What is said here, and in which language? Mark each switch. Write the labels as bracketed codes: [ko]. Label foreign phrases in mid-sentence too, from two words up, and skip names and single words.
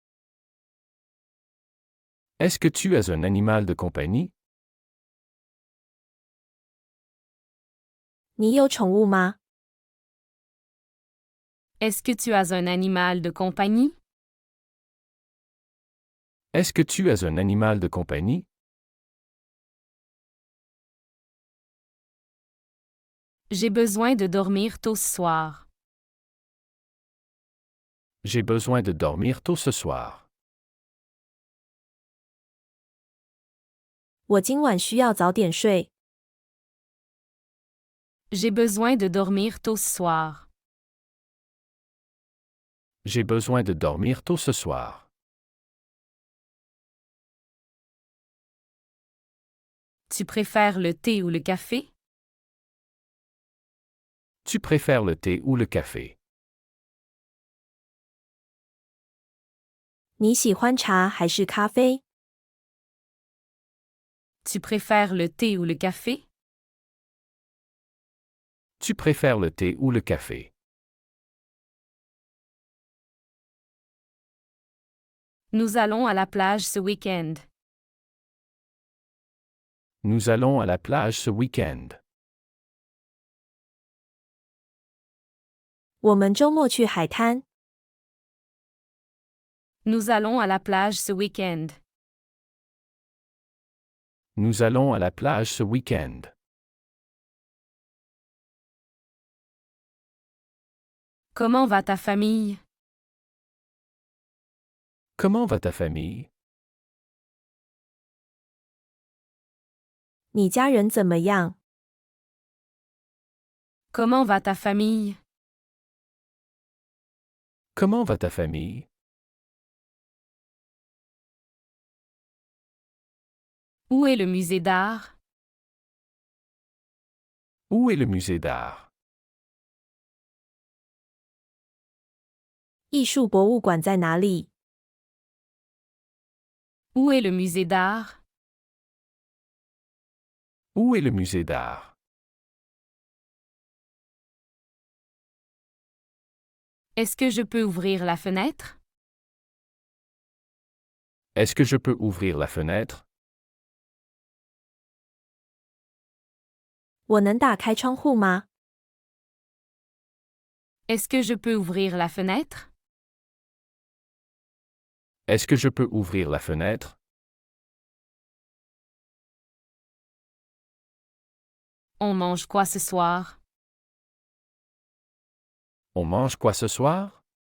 [fr] Est-ce que tu as un animal de compagnie? [zh] 你有宠物吗？ [fr] Est-ce que tu as un animal de compagnie? Est-ce que tu as un animal de compagnie? J'ai besoin de dormir tôt ce soir. J'ai besoin de dormir tôt ce soir. [zh] 我今晚需要早点睡。 [fr] J'ai besoin de dormir tôt ce soir. J'ai besoin de dormir tôt ce soir. Tu préfères le thé ou le café? Tu préfères le thé ou le café? [zh] 你喜欢茶还是咖啡？ [fr] Tu préfères le thé ou le café? Tu préfères le thé ou le café? Nous allons à la plage ce week-end. Nous allons à la plage ce week-end. [zh] 我们周末去海滩。 [fr] Nous allons à la plage ce week-end. Nous allons à la plage ce week-end. Comment va ta famille? Comment va ta famille? [zh] 你家人怎么样？ [fr] Comment va ta famille? Comment va ta famille? Où est le musée d'art? Où est le musée d'art? [zh] 艺术博物馆在哪里？ [fr] Où est le musée d'art? Où est le musée d'art? Est-ce que je peux ouvrir la fenêtre? Est-ce que je peux ouvrir la fenêtre? [zh] 我能打开窗户吗？ [fr] Est-ce que je peux ouvrir la fenêtre? Est-ce que je peux ouvrir la fenêtre? On mange quoi ce soir? On mange quoi ce soir?